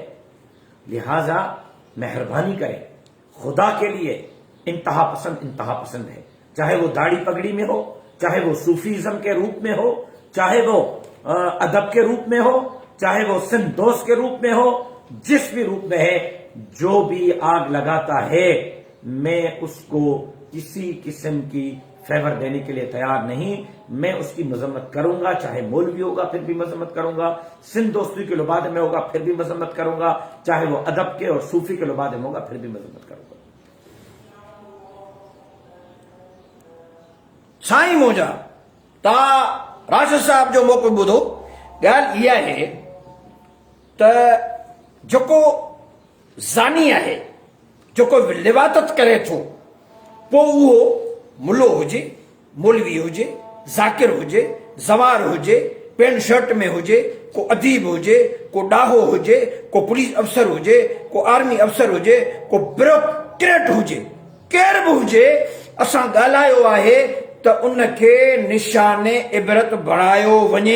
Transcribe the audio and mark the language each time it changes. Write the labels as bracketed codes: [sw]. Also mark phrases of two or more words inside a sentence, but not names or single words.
[ur] لہذا مہربانی کریں، خدا کے لیے انتہا پسند ہے، چاہے وہ داڑھی پگڑی میں ہو، چاہے وہ صوفیزم کے روپ میں ہو، چاہے وہ ادب کے روپ میں ہو، چاہے وہ سندھ دوست کے روپ میں ہو، جس بھی روپ میں ہے، جو بھی آگ لگاتا ہے میں اس کو کسی قسم کی فیور دینے کے لیے تیار نہیں. میں اس کی مذمت کروں گا، چاہے مولوی ہوگا پھر بھی مذمت کروں گا، سندھ دوستی کے لباد میں ہوگا پھر بھی مذمت کروں گا، چاہے وہ ادب کے اور صوفی کے لباد میں ہوگا پھر بھی مذمت کروں گا. [sd] سائیں موجا تا راشد صاحب جو موقع ॿुधो ॻाल्हि इहा आहे त जेको ज़ानी आहे, जेको लिवातत करे थो, पोइ उहो मुल्लो हुजे, मौलवी हुजे, ज़ाकिर हुजे, ज़वार हुजे, [en] pant shirt [sd] में हुजे, को अदीब हुजे, को ॾाहो हुजे, को [en] police officer [sd] हुजे, को [en] army officer [sd] हुजे, को ब्यूरोक्रेट हुजे, केर बि हुजे, असां ॻाल्हायो आहे त उनखे निशाने इबरत बणायो वञे.